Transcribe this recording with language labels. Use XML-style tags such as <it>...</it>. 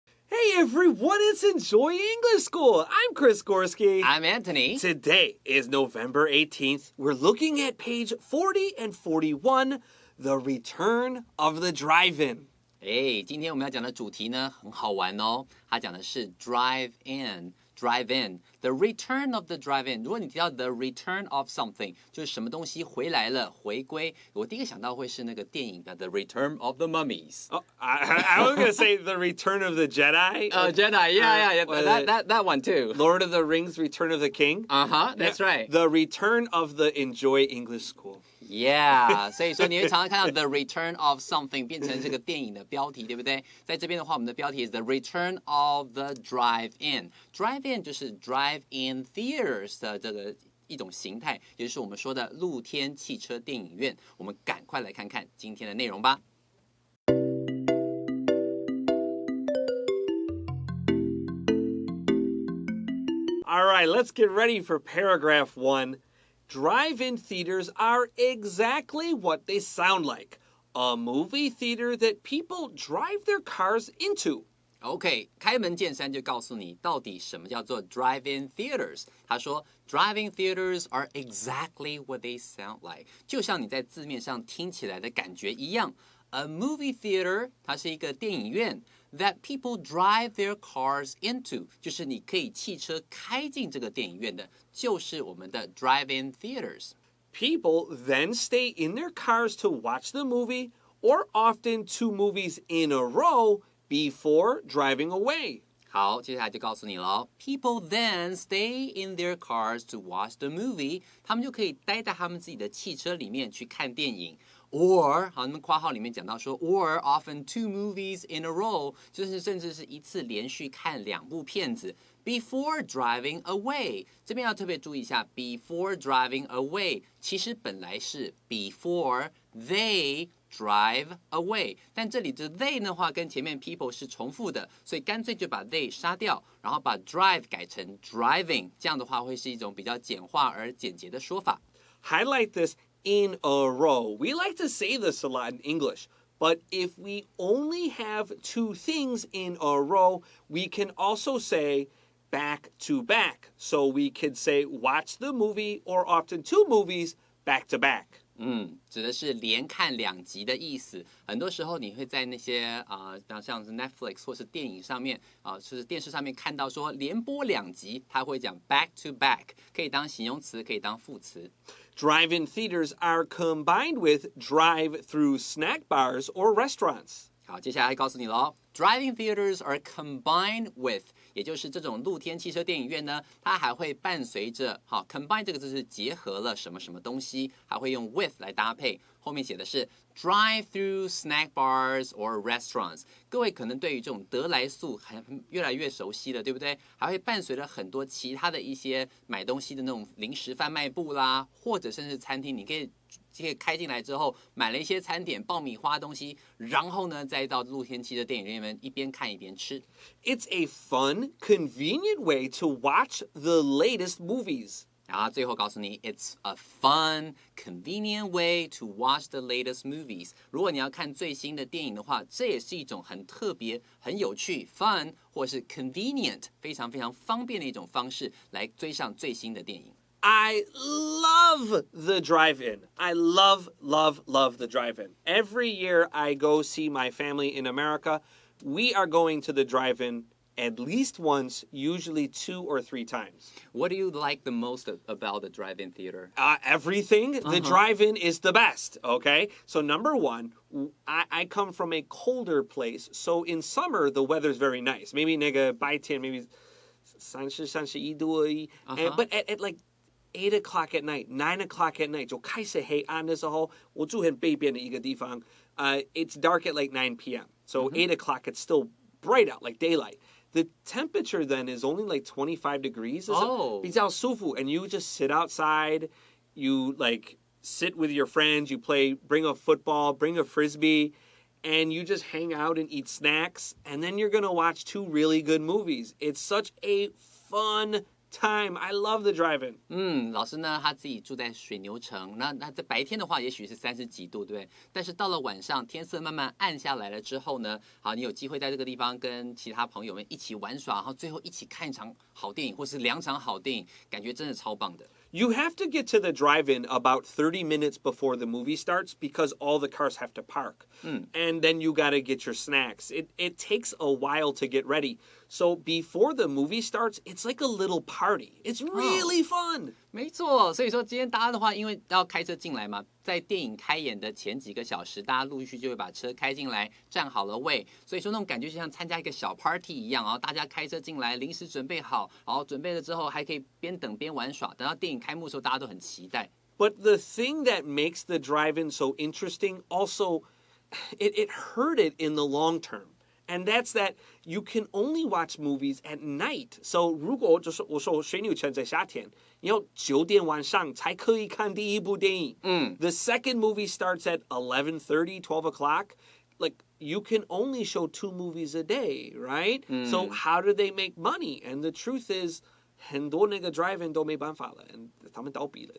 <en>Hey everyone, it's Enjoy English School. I'm Chris Gorski. I'm Antony. Today is November 18th. We're looking at page 40 and 41, The Return of the Drive-In.</en> <zh>今天我们要讲的主题呢，很好玩哦。它讲的是 drive-in,</zh> <en>the return of the drive-in.</en> <zh>如果你提到</zh> <en>the return of something，</en> <zh>就是什么东西回来了，回归。我第一个想到会是那个电影的 The Return of the Mummies.</zh> <en>Oh, I was going to say The Return of the Jedi. Jedi, yeah. That one too. Lord of the Rings, Return of the King. That's right. The Return of the Enjoy English School.</en> <zh>Yeah， 所以说你会常常看到</zh> <en>The Return of Something</en> <zh>变成这个电影的标题，对不对？在这边的话，我们的标题是 The Return of the Drive-In。Drive-In 就是 Drive-in Theaters 的这个一种形态，也就是我们说的露天汽车电影院。我们赶快来看看今天的内容吧。</zh> <en>All right, let's get ready for paragraph 1. Drive-in theaters are exactly what they sound like. A movie theater that people drive their cars into.</en> <zh>OK， 开门见山就告诉你到底什么叫做 drive-in theaters。他说 ，</zh> <en>driving theaters are exactly what they sound like，</en> <zh>就像你在字面上听起来的感觉一样。</zh> <en>A movie theater，</en> <zh>它是一个电影院。</zh> <en>That people drive their cars into，</en> <zh>就是你可以汽车开进这个电影院的，就是我们的 drive-in theaters.</zh> <en>People then stay in their cars to watch the movie, or often 2 movies in a row before driving away.</en> <zh>好，接下来就告诉你了。</zh> <en>People then stay in their cars to watch the movie，</en> <zh>他们就可以待在他们自己的汽车里面去看电影。 Or 好，那么括号里面讲到说 ，</zh> <en>or often 2 movies in a row，</en> <zh>就是甚至是一次连续看2部片子。</zh> <en>Before driving away，</en> <zh>这边要特别注意一下 ，</zh> <en>before driving away，</en> <zh>其实本来是</zh> <en>before they drive away，</en> <zh>但这里的 they 的话跟前面 people 是重复的，所以干脆就把 they 杀掉，然后把 drive 改成 driving， 这样的话会是一种比较简化而简洁的说法。</zh> <en>Highlight this in a row. We like to say this a lot in English, but if we only have 2 things in a row, we can also say back to back. So we could say watch the movie or often 2 movies back to back.</en> <zh>指的是连看2集的意思。很多时候你会在那些像是 Netflix 或是电影上面就是电视上面看到说连播2集，它会讲</zh> <en>back to back，</en> <zh>可以当形容词，可以当副词。</zh> <en>Drive-in theaters are combined with drive-through snack bars or restaurants.</en> <zh>好，接下来告诉你咯。</zh> <en>Driving theaters are combined with，</en> <zh>也就是这种露天汽车电影院呢，它还会伴随着combine 这个字是结合了什么什么东西，还会用 with 来搭配。后面写的是</zh> <en>drive-through snack bars or restaurants。</en> <zh>各位可能对于这种得来速越来越熟悉了，对不对？还会伴随着很多其他的一些买东西的那种零食贩卖部啦，或者甚至餐厅，你可以开进来之后，买了一些餐点、爆米花东西，然后呢，再到露天汽车电影院里面一边看一边吃。</zh> <en>It's a fun, convenient way to watch the latest movies.</en> <zh>然后最后告诉你</zh> <en>，It's a fun, convenient way to watch the latest movies。</en> <zh>如果你要看最新的电影的话，这也是一种很特别、很有趣 （fun） 或是 convenient 非常非常方便的一种方式来追上最新的电影。</zh> <en>I love the drive-in. I love the drive-in. Every year I go see my family in America. We are going to the drive-in at least once, usually 2 or 3 times. What do you like the most about the drive-in theater? Everything. The drive-in is the best, okay? So number 1, I come from a colder place. So in summer, the weather's very nice.</en> <zh>Maybe 那个白天 maybe 30-31度而已.</zh> <en>But at like 8 o'clock at night, 9 o'clock at night,</en> <zh>就开始黑暗的时候，我住很北边的一个地方.</zh> <en>It's dark at like 9 p.m. So 8 o'clock, it's still bright out, like daylight. The temperature then is only like 25 degrees. Oh.</en> <zh>比较舒服,</zh> <en>and you just sit outside, you like sit with your friends, you play, bring a football, bring a frisbee, and you just hang out and eat snacks, and then you're going to watch two really good movies. It's such a fun time. I love the drive-in.</en> <zh>老师呢，他自己住在水牛城，那在白天的话，也许是30几度，对不对？但是到了晚上，天色慢慢暗下来了之后呢，好，你有机会在这个地方跟其他朋友们一起玩耍，然后最后一起看一场好电影，或是2场好电影，感觉真的超棒的。</zh> <en>You have to get to the drive-in about 30 minutes before the movie starts because all the cars have to park. And then you got to get your snacks. It takes a while to get ready. So before the movie starts, it's like a little party. It's really fun.</en> <zh>没错，所以说今天大家的话，因为要开车进来嘛，在电影开演的前几个小时，大家陆续就会把车开进来，站好了位，所以说那种感觉就像参加一个小 party 一样，然后大家开车进来，临时准备好，然后准备了之后还可以边等边玩耍，等到电影开幕的时候，大家都很期待。</zh> <en>But the thing that makes the drive-in so interesting also, it hurt it in the long term. And that's that you can only watch movies at night.</en> <zh>So 如果就是我说水牛城在夏天，你要9点晚上才可以看第一部电影。</zh> <en>The second movie starts at 11:30, 12 o'clock. Like you can only show 2 movies a day, right? So how do they make money? And the truth is,</en> <zh>很多那个 drive-in 都没办法了，他们倒闭了。</zh>